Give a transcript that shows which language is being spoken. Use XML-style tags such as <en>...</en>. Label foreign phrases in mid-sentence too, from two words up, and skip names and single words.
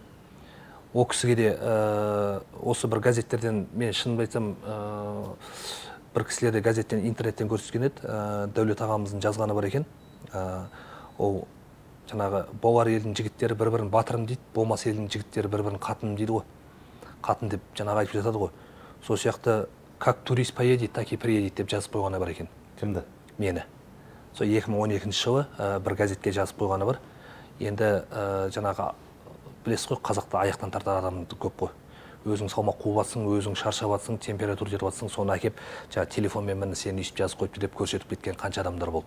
<kk>Ол кісіге де осы бір газеттерден мен шынымды айтсам бір кісілерде газеттен, интернеттен көрсеткен еді, Дәулет ағамыздың жазғаны бар екен. Ол жаңағы болар елдің жігіттері бір-бірін батырым дейді, болмас елдің жігіттері бір-бірін қатыным дейді ғой. Қатын деп жаңағы айтып жатады ғой. Сол сияқты</kk> <ru>как турист поедет, так и приедет</ru> <kk>деп жазып қойғаны бар екен. Кімді? Мені. Сол 2012 жылы бір газетке жазып қойғаны бар. Енді жаңағы білесіз ғой, қазақта аяқтан тартар адамды көп қой. Өзің салмақ қуып жатсың, өзің шаршап жатсың, температура жетіп жатсың, соны әкеп жаңағы телефонмен міне сені өйстіп жазып қойыпты деп көрсетіп кеткен қанша адамдар болды.</kk>